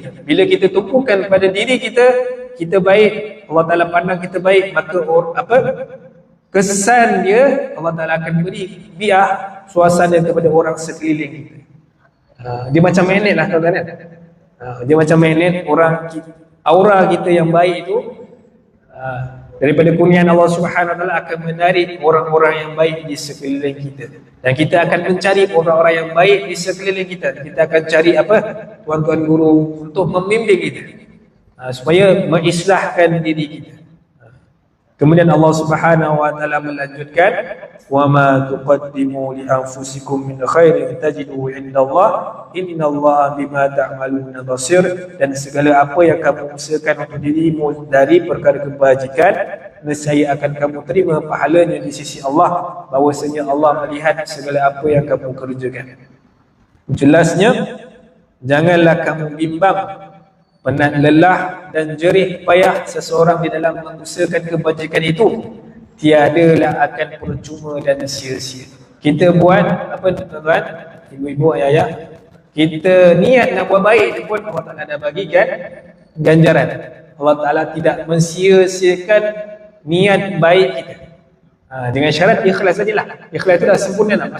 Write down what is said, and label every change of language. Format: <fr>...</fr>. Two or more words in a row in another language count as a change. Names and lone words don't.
<ms>Bila kita tumpukan pada diri kita, kita baik, Allah Ta'ala pandang kita baik, maka kesan dia Allah Ta'ala akan beri biar suasana kepada orang sekeliling kita. Dia macam magnet lah tuan-tuan. Dia macam magnet, aura kita yang baik itu daripada kurniaan Allah</ms> <ar>سبحانه وتعالى</ar> <ms>akan menarik orang-orang yang baik di sekeliling kita, dan kita akan mencari orang-orang yang baik di sekeliling kita. Kita akan cari tuan-tuan guru untuk membimbing kita supaya mengislahkan diri kita. Kemudian Allah</ms> <ar>سبحانه وتعالى</ar> <ms>melanjutkan,</ms> <ar>"وما تقدموا لأنفسكم من خير تجدوه عند الله إن الله بما تعملون بصير."</ar> <ms>Dan segala apa yang kamu usahakan untuk dirimu dari perkara kebajikan, nescaya akan kamu terima pahalanya di sisi Allah, bahwasanya Allah melihat segala apa yang kamu kerjakan. Jelasnya, janganlah kamu bimbang, penat lelah dan jerih payah seseorang di dalam mengusahakan kebajikan itu, tiadalah akan percuma dan sia-sia. Kita buat apa tuan-tuan, ibu-ibu, ayah-ayah, kita niat nak buat baik pun Allah Ta'ala dah bagikan ganjaran. Allah Ta'ala tidak mensia-siakan niat baik kita. Dengan syarat ikhlas sajalah. Ikhlas itu dah sempurna lah.</ms>